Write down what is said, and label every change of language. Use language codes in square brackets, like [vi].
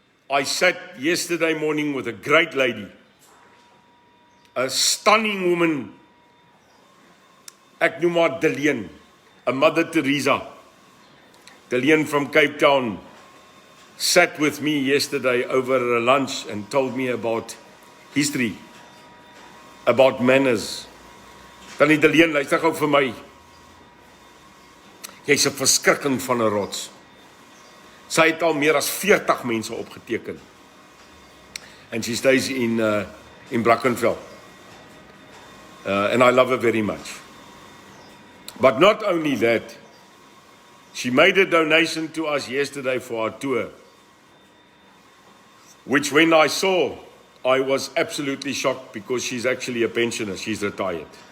[en] I sat yesterday morning with a great lady, a stunning woman, [af] ek noem haar [en] Deleen, a Mother Teresa. Deleen from Cape Town sat with me yesterday over a lunch and told me about history, about manners. Tannie Deleen, [af] luister gou vir my. Jy's 'n verskrikking van 'n rots. Sy het al meer as 40 mense opgeteken. [en] And she stays in Brackenfell. And I love her very much. But not only that, she made a donation to us yesterday for our tour, which when I saw, I was absolutely shocked because she's actually a pensioner, she's retired.